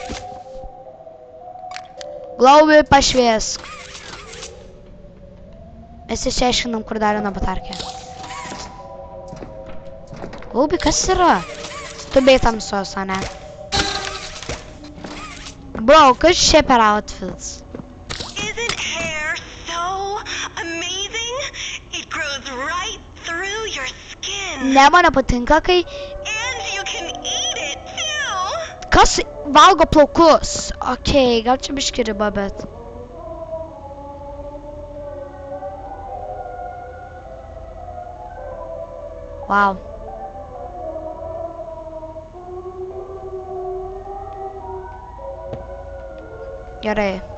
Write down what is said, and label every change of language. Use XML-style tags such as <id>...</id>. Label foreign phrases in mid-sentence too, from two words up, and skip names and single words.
<lt>Glaubi, pašviesk. Mes išsiaiškinam, kur dar viena batarkė. Glaubi, kas yra? Tu bei tamsos, ane? Bro, kas čia per outfits?</lt> <en>Isn't hair so amazing? It grows right through your skin.</en> <lt>Ne, man nepatinka, kai...</lt> <en>And you can eat it too.</en> <lt>Kas valgo plaukus? Okei, gal čia biški riba, bet... Wow. Gerai.</lt>